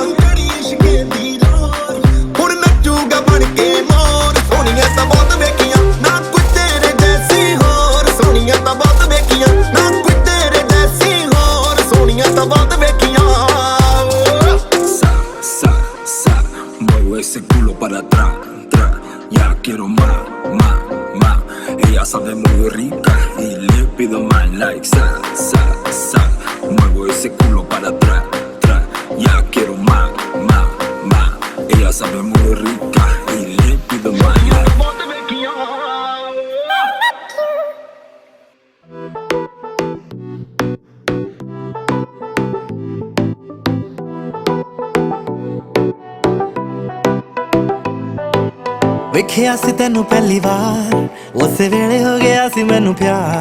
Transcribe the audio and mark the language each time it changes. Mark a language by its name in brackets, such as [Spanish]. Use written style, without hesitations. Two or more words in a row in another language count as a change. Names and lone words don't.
[Punjabi] ਹੁਣ ਨਚੂਗਾ ਬਣ ਕੇ ਮੋਰ ਸੋਹਣੀਆਂ ਤਾਂ ਬਹੁਤ ਵੇਖੀਆਂ ਨਾ ਕੋਈ ਤੇਰੇ ਜੈਸੀ ਹੋਰ ਸੋਹਣੀਆਂ ਤਾਂ ਬਹੁਤ ਵੇਖੀਆਂ ਨਾ ਕੋਈ ਤੇਰੇ ਜੈਸੀ ਹੋਰ ਸੋਹਣੀਆਂ ਤਾਂ ਬਹੁਤ ਵੇਖੀਆਂ [Spanish] Muevo ese culo para atrás, ya quiero más, más, más. Ella sabe muy rica y le pido más like, sa, sa, sa. Muevo ese culo para atrás, atrás. Ya quiero más, más, más. Ella sabe muy rica y le pido más like. [Punjabi] ਵੇਖਿਆ ਸੀ ਤੈਨੂੰ ਪਹਿਲੀ ਵਾਰ ਉਸੇ ਵੇਲੇ ਹੋ ਗਿਆ ਸੀ ਮੈਨੂੰ ਪਿਆਰ